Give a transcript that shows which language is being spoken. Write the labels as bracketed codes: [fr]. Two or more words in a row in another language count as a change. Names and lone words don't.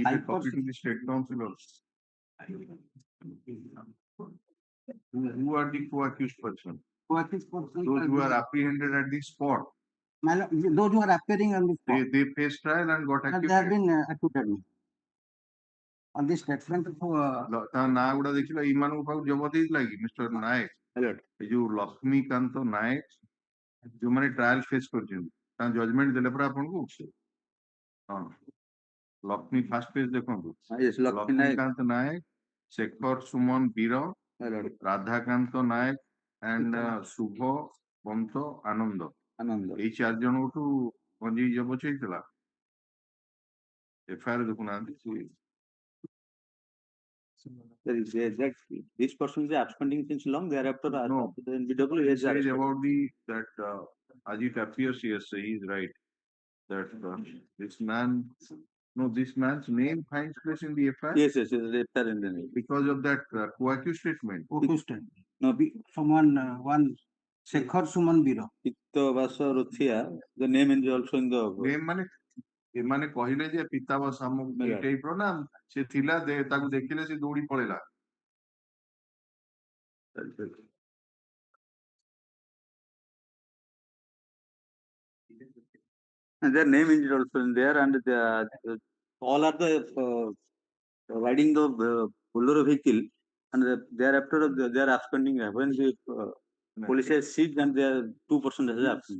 [en] Give a copy to the state councillors. Who are the co-accused person? co-accused person. Those who are apprehended at the spot. My lord, those who are appearing on the spot. They faced trial and got acquitted. They have been acquitted. On this statement [or] ତା ନାଁ ଗୁଡା ଦେଖିଲା ଏମାନଙ୍କ ପାଖକୁ ଜବତ ହେଇଥିଲା କି ମିଷ୍ଟର ନାୟକ ଏ ଯୋଉ ଲକ୍ଷ୍ମୀକାନ୍ତ ନାୟକ ଯୋଉମାନେ [en] trial face [or] କରିଛନ୍ତି ତାଙ୍କ ଜଜମେଣ୍ଟ ଦେଲେ ପରା ଆପଣଙ୍କୁ ହଁ ଲକ୍ଷ୍ମୀ [en] first page [or] ଦେଖନ୍ତୁ ଲକ୍ଷ୍ମୀକାନ୍ତ ନାୟକ ଶେଖର ସୁମନ ବୀର ରାଧାକାନ୍ତ ନାୟକ ଆଣ୍ଡ ଶୁଭ ପନ୍ତ ଆନନ୍ଦ ଏଇ 4 ଜଣଙ୍କଠୁ ଗଞ୍ଜେଇ ଜବତ ହେଇଥିଲା ଏଫଆଇଆର ଦେଖୁନାହାନ୍ତି [en] This person is absconding since long. Thereafter, no. the NBW is about that as it appears, yes, he is right. That this man's name finds place in the FIR. Yes, in the name. Because of that co-accused statement. No, one Shekhar Suman Biro. The name is also in the [or] name ଏମାନେ କହିଲେ ଯେ ପିତାବ ସାମ ଏଇ ଟାଇପର ନା ସେ ଥିଲା ତାକୁ ଦେଖିଲେ ସେ ଦୌଡ଼ି ପଳେଇଲା [en] and their name is also in there and all are the riding the Bolero vehicle and thereafter they are absconding when the police has seized and there are 2 persons has absconded.